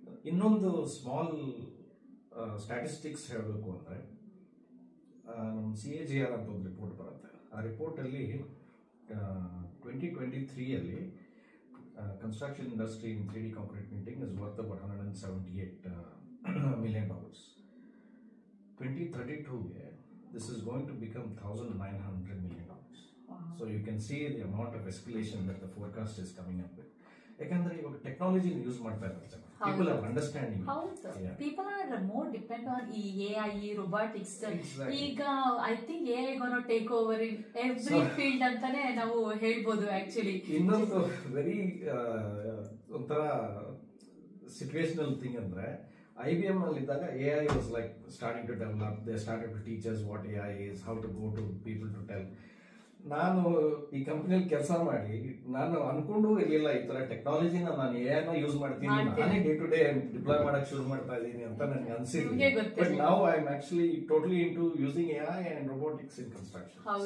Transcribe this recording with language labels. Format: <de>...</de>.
<kn>ಇನ್ನೊಂದು small statistics ಹೇಳಬೇಕು ಅಂದರೆ, ನಮ್ಮ CAGR ಅಂತ ಒಂದು ರಿಪೋರ್ಟ್ ಬರುತ್ತೆ. ಆ ರಿಪೋರ್ಟಲ್ಲಿ</kn> <en>2023 construction industry in 3D concrete meeting is worth about $178 million. 2032 this is going to become $1,900 million. So you can see the amount of escalation that the forecast is coming up with.</en> <kn>ಯಾಕಂದ್ರೆ ಇವಾಗ technology use ಮಾಡ್ತಾ ಇದ್ದಾರೆ.</kn> <en>People are understanding. People are more dependent on AI, robotics. ಈಗ I think AI gonna take over in every field</en> <kn>ಅಂತಾನೆ ನಾವು ಹೇಳ್ಬೋದು.</kn> <en>actually ಇನ್ನೊಂದು very ಒಂಥರ situational thing ಅಂದ್ರೆ, IBM</en> <kn>ಅಲ್ಲಿ ಇದ್ದಾಗ</kn> <en>AI was like starting to develop. They started to teach us what AI is, how to go to people to tell.</en> <kn>ನಾನು ಈ ಕಂಪನಿಯಲ್ಲಿ ಕೆಲಸ ಮಾಡಿ ನಾನು ಅನ್ಕೊಂಡು ಇರಲಿಲ್ಲ ಈ ತರ ಟೆಕ್ನಾಲಜಿನ ನಾನು AI ಯೂಸ್ ಮಾಡ್ತೀನಿ, ನಾನೇ ಡೇ ಟು ಡೇ ಡಿಪ್ಲಾಯ್ ಮಾಡಕ್ ಶುರು ಮಾಡ್ತಾ ಇದ್ದೀನಿ ಅಂತ ನನಗೆ ಅನ್ಸಿದ್ದೆ.</kn> <en>But now I am actually totally into using AI and robotics in construction.</en>